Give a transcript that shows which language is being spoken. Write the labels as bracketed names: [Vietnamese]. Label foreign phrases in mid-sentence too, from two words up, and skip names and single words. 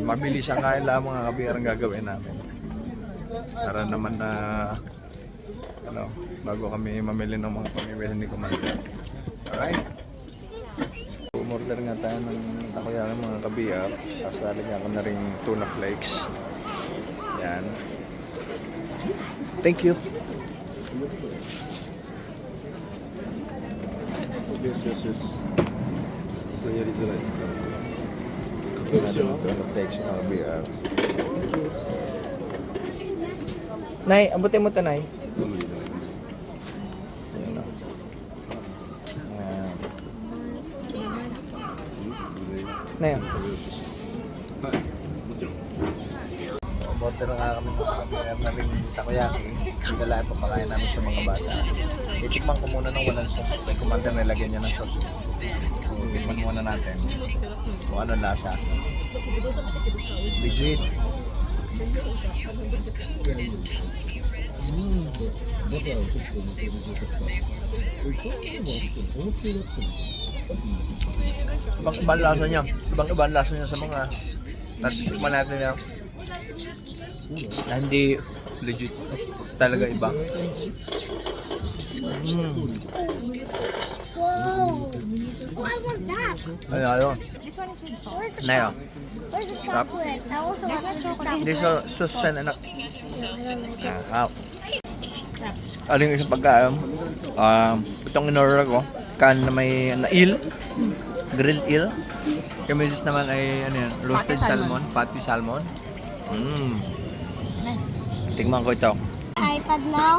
[Filipino] Mabilis ang kain lang mga ka-BR ang gagawin namin. Para naman na ano, bago kami mamili ng mga pamimili ni Commander. [English] Alright. [Filipino] umorder nga tayo ng takoyaki mga kabiyar. Tapos lalagyan ko na rin [English] tuna flakes. [Filipino] Yan. [English] Thank you. Yes. [Japanese] やりづらいですから。 [English] Tuna flakes [Filipino] mga kabiyar. Nay, abutin mo to, Nay. Ayan o. Ayan. Nay, o. [Japanese] はい。もちろん。 [Filipino] Order na nga kami na rin takoyaki. Pinalain pa pakain namin sa mga bata. Itikman ko muna ng walang sauce. May commander na lagyan niya ng sauce. Tikman muna natin kung ano lasa. Legit. Ibang lasa niya. Ibang lasa niya sa mga natikman natin niya. Na hindi legit talaga iba. Whoa! [English] Oh, I want that. [Filipino] Ayun. [English] This one is with sauce. Where's the, [Filipino] Nayo. [English] where's the chocolate? I also want the chocolate. [Filipino] Hindi so susan anak. [English] I don't like it. [Filipino] Ano yung isang pagkain? Itong in-order ko. Kan na may eel. [English] Grilled eel. [Filipino] Kami naman ay ano yan, [English] roasted salmon. Patty salmon. [Filipino] Tingnan ko ito. [English] iPad now.